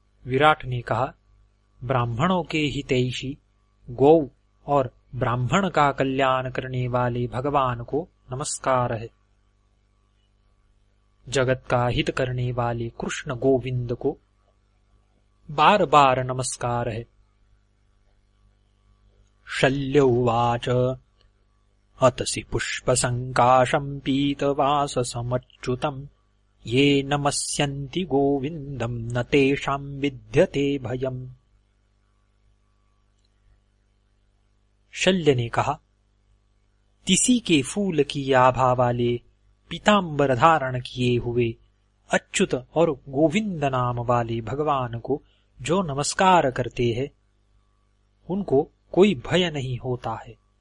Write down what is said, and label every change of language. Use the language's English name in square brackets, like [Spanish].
[Hindi] विराट ने कहा, ब्राह्मणों के हितैषी गौ और ब्राह्मण का कल्याण करने वाले भगवान को नमस्कार है। जगत का हित करने वाले कृष्ण गोविंद को बार बार नमस्कार है। [Sanskrit] शल्य उवाच अतसि पुष्पसंकाशं पीतवाससमच्युतम् ये नमस्यन्ति गोविन्दम् न तेषां विद्यते भयम्। [Hindi] शल्य ने कहा, तिसी के फूल की आभा वाले पीतांबर धारण किए हुए अच्युत और गोविंद नाम वाले भगवान को जो नमस्कार करते हैं, उनको कोई भय नहीं होता है।